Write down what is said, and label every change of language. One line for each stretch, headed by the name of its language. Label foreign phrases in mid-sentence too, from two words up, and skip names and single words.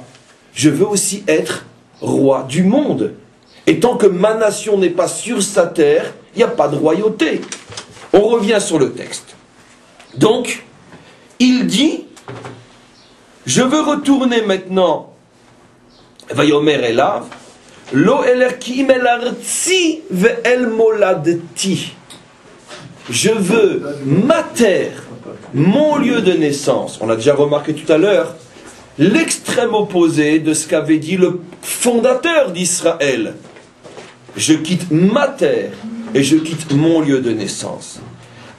French: Je veux aussi être roi du monde. Et tant que ma nation n'est pas sur sa terre, il n'y a pas de royauté. On revient sur le texte. Donc, il dit... Je veux retourner maintenant.
Hebrew: ויאמר אליו, לא אלרכים אל ארצי ואל מולדתי.
French: Je veux ma terre, mon lieu de naissance. On l'a déjà remarqué tout à l'heure, l'extrême opposé de ce qu'avait dit le fondateur d'Israël. Je quitte ma terre et je quitte mon lieu de naissance.